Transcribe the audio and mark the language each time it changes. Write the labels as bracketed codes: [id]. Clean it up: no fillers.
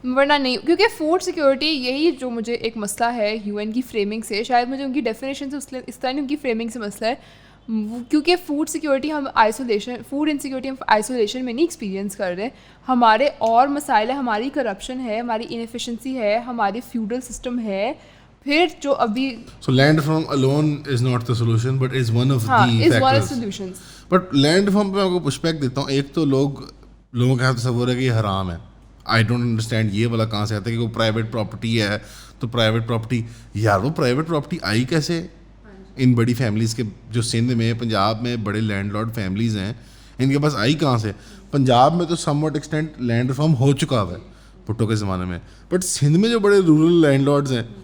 [ur] ورنہ نہیں, کیونکہ فوڈ سیکورٹی یہی جو مجھے ایک مسئلہ ہے یو این کی فریمنگ سے, شاید مجھے ان کی ڈیفینیشن سے اس طرح نہیں, ان کی فریمنگ سے مسئلہ ہے, کیونکہ فوڈ سیکورٹی ہم فوڈ انسیکورٹی ہم آئسولیشن میں نہیں ایکسپیرینس کر رہے, ہمارے اور مسائل ہے, ہماری کرپشن ہے, ہماری انیفیشنسی ہے, ہماری فیوڈل سسٹم ہے, پھر جو ابھی [en] So land reform alone is not the solution but is one of the factors. [ur] But land reform پہ میں آپ کو پش بیک دیتا ہوں. ایک تو لوگوں کا تصور ہے کہ یہ حرام ہے. [en] I don't understand [ur] یہ والا کہاں سے آتا ہے کہ وہ پرائیویٹ پراپرٹی ہے تو پرائیویٹ پراپرٹی, یار وہ پرائیویٹ پراپرٹی آئی کیسے ان بڑی فیملیز کے, جو سندھ میں پنجاب میں بڑے لینڈ لارڈ فیملیز ہیں, ان کے پاس آئی کہاں سے؟ پنجاب میں تو some what extent land reform ہو چکا ہوا ہے بھٹو کے زمانے میں, بٹ سندھ میں جو بڑے رورل لینڈ لارڈز ہیں,